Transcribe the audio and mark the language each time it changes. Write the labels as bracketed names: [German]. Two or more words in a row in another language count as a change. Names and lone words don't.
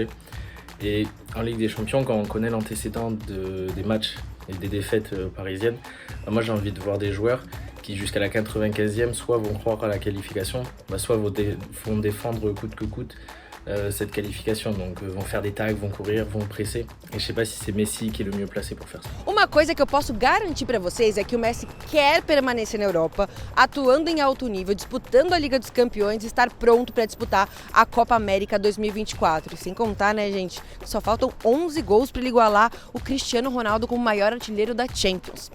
[French] Et en Ligue des Champions, quand on connaît l'antécédent des matchs et des défaites parisiennes, moi j'ai envie de voir des joueurs qui jusqu'à la 95e soit vont croire à la qualification, soit vont défendre coûte que coûte cette qualification, donc vão faire des tags, vão courir, vão presser. Et je sais pas si c'est Messi qui est le mieux placé pour faire ça. [Portuguese] Uma coisa que eu posso garantir para vocês é que o Messi quer permanecer na Europa, atuando em alto nível, disputando a Liga dos Campeões e estar pronto para disputar a Copa América 2024. E sem contar, né, gente, que só faltam 11 gols para ele igualar o Cristiano Ronaldo como maior artilheiro da Champions.